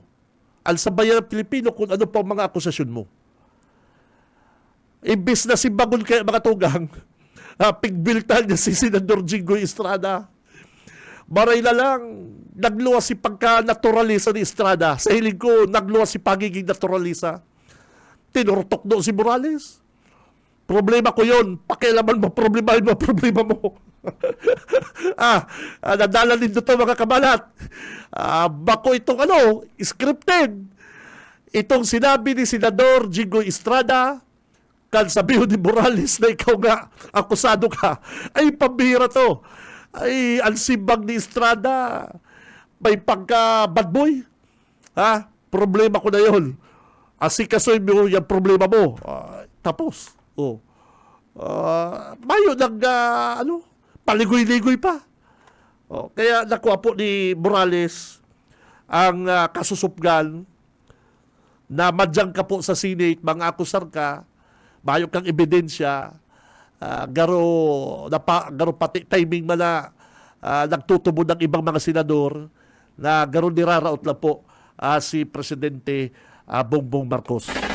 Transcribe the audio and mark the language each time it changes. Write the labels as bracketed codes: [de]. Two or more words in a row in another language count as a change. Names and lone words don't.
[tl] Al sabayan ng Pilipino kung ano pa ang mga akusasyon mo. [bik] Imbis na si Bagon kaya mga tugang, pigbiltan niya si Senador Jinggoy Estrada. Maray na lang, nagluwas si pagka-naturalisa ni Estrada. Sa hiling ko, nagluwas si pagiging naturalisa. [tl] Tinurtok doon si Morales. Problema ko yun. Pakialaman mo, problema mo. Nadala din dito mga kabalat. [bik] Bako itong scripted. [tl] Itong sinabi ni Senador Jinggoy Estrada, kan sabihin ni Morales na ikaw nga akusado ka, ay pambihira to. [bik] Ay ansibag ni Estrada, may pagka [en] bad boy. [tl] Problema ko na yun. Asikasoy mo yung problema mo. [bik] Tapos. Mayo paligoy-ligoy pa. Kaya nakuha po ni Morales ang kasusupgan na madyang ka po sa Senate, mga akusar ka, mayo kang ebidensya, garo pati timing man na nagtutubo ng ibang mga senador na garo niraraot lang po si Presidente Bongbong Marcos.